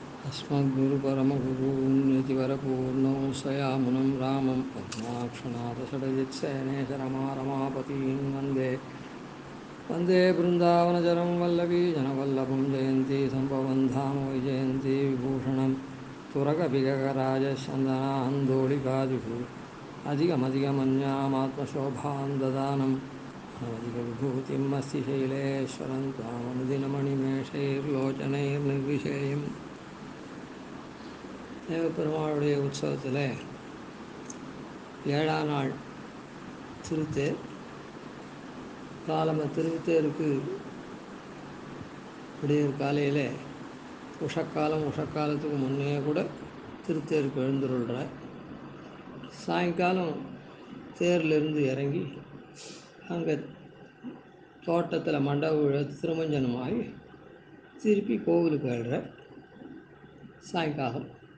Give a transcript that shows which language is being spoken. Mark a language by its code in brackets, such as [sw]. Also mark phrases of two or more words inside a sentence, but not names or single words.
[sa] अस्मद्गुरुपरमगुरून्यतिवरपूर्णौ स्वयामुनं रामं पद्माक्षनाथषडजित्सेनेशरमारमापतीं वन्दे बृन्दावनचरं वल्लभी जनवल्लभं जयन्ती सम्भवं धाम वैजयन्ती विभूषणं तुरगपिगगराजचन्दनान्दोलिकादिषु अधिकमधिकमन्यामात्मशोभां ददानं अनवधिकविभूतिम् अस्ति शैलेश्वरं [ta] त्वामनुदिनमणिमेषैर्लोचनैर्निर्विशेयम् தேவப்பெருமாளுடைய உற்சவத்தில் 7ஆம் நாள் திருத்தேர் திருத்தேருக்கு விடியற் காலையில் உஷக்காலத்துக்கு முன்னே கூட திருத்தேருக்கு எழுந்துருள்ற சாயங்காலம் தேர்லேருந்து இறங்கி அங்கே தோட்டத்தில் மண்டப திருமஞ்சனமாகி திருப்பி கோவிலுக்கு எழுற சாயங்காலம்